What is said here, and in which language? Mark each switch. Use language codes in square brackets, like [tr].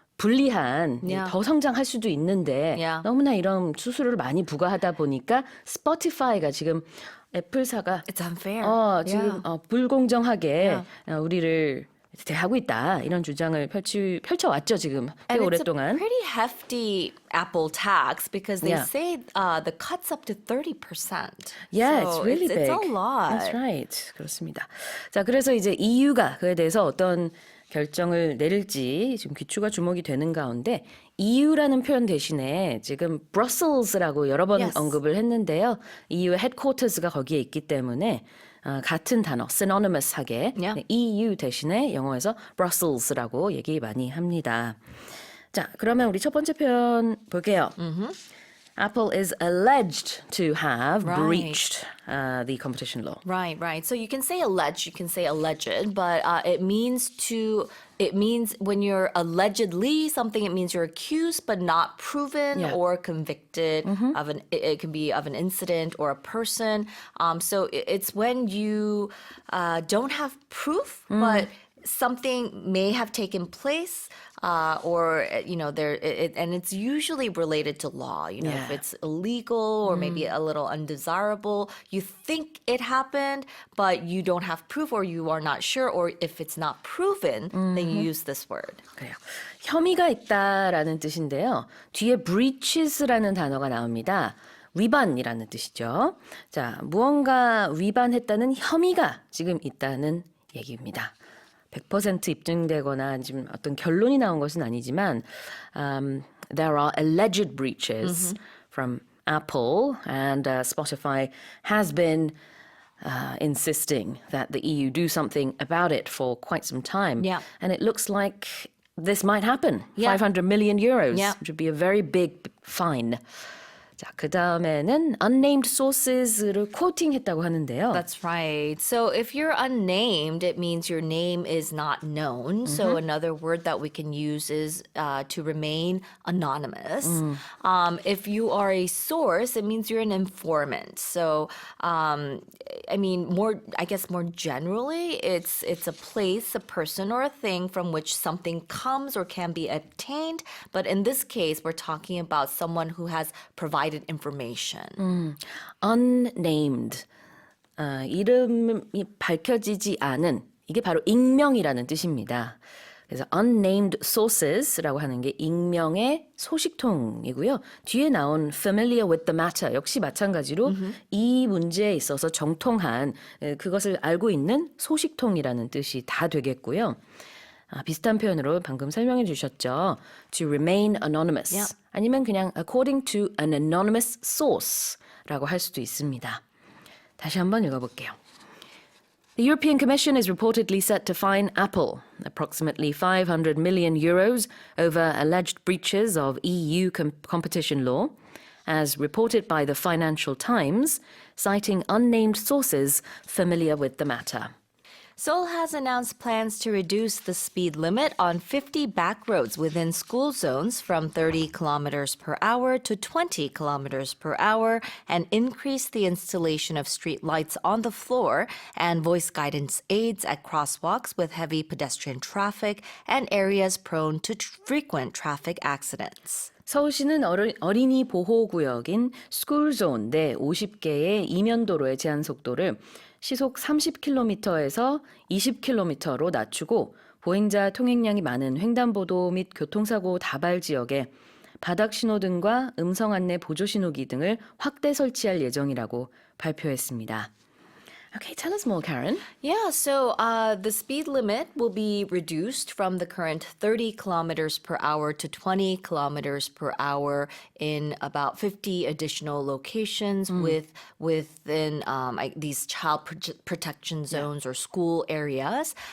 [ko] 불리한 [en] Yeah. [ko] 더 성장할 수도 있는데 [en] Yeah. [ko] 너무나 이런 수수료를 많이 부과하다 보니까 스포티파이가 지금 애플사가 [en] It's unfair. [ko] 지금 불공정하게 우리를 대하고 있다 이런 주장을 펼쳐왔죠 지금 꽤 [en] And it's a [ko] 오랫동안. [en] pretty hefty Apple tax because they Yeah. say the cut's up to 30%. Yeah, so it's really big. It's a lot. That's right. [ko] 그렇습니다. 자, 그래서 이제 EU가 그에 대해서 어떤 결정을 내릴지 지금 귀추가 주목이 되는 가운데 EU라는 표현 대신에 지금 Brussels라고 여러 번 [en] Yes. [ko] 언급을 했는데요. EU의 headquarters가 거기에 있기 때문에 같은 단어, synonymous하게 [en] Yeah. [ko] EU 대신에 영어에서 Brussels라고 얘기 많이 합니다. 자, 그러면 우리 첫 번째 표현 볼게요. [en] Apple is alleged to have Right. breached the competition law. Right, right. So you can say alleged, you can say alleged, but it means when you're allegedly something, it means you're accused but not proven Yeah. or convicted of it can be of an incident or a person. So it's when you don't have proof, but something may have taken place. Or and it's usually related to law. You know, if Yeah. it's illegal or maybe a little undesirable, you think it happened, but you don't have proof, or you are not sure, or if it's not proven, then you use this word. [ko] 그래요. 혐의가 있다라는 뜻인데요. 뒤에 breaches라는 단어가 나옵니다. 위반이라는 뜻이죠. 자, 무언가 위반했다는 혐의가 지금 있다는 얘기입니다. 100% 입증되거나 지금 어떤 결론이 나온 것은 아니지만 [en] there are alleged breaches from Apple and Spotify has been insisting that the EU do something about it for quite some time. Yeah. And it looks like this might happen. Yeah. 500 million euros, Yeah. which would be a very big fine. [ko] 자, 그 다음에는 unnamed sources를 quoting했다고 하는데요. [en] That's right. So if you're unnamed, it means your name is not known. So another word that we can use is to remain anonymous. If you are a source, it means you're an informant. So I guess more generally, it's a place, a person, or a thing from which something comes or can be obtained. But in this case, we're talking about someone who has provided information. unnamed. [ko] 이름이 밝혀지지 않은 이게 바로 익명이라는 뜻입니다. 그래서 unnamed sources라고 하는 게 익명의 소식통이고요. 뒤에 나온 [en] familiar with the matter [ko] 역시 마찬가지로 이 문제에 있어서 정통한 그것을 알고 있는 소식통이라는 뜻이 다 되겠고요. 비슷한 표현으로 방금 설명해 주셨죠. [en] To remain anonymous. Yeah. [ko] 아니면 그냥 [en] according to an anonymous source [ko] 라고 할 수도 있습니다. 다시 한번 읽어볼게요. [en] The European Commission is reportedly set to fine Apple approximately 500 million euros over alleged breaches of EU competition law, as reported by the Financial Times, citing unnamed sources familiar with the matter. Seoul has announced plans to reduce the speed limit on 50 back roads within school zones from 30 kilometers per hour to 20 kilometers per hour and increase the installation of street lights on the floor and voice guidance aids at crosswalks with heavy pedestrian traffic and areas prone to frequent traffic accidents. [ko] 서울시는 어린이 보호구역인 스쿨존 내 50개의 이면도로의 제한 속도를 시속 30km에서 20km로 낮추고 보행자 통행량이 많은 횡단보도 및 교통사고 다발 지역에 바닥 신호등과 음성 안내 보조 신호기 등을 확대 설치할 예정이라고 발표했습니다. [en] Okay, tell us more, Karen. Yeah, so the speed limit will be reduced from the current 30 kilometers per hour to 20 kilometers per hour in about 50 additional locations within these child protection zones or school areas.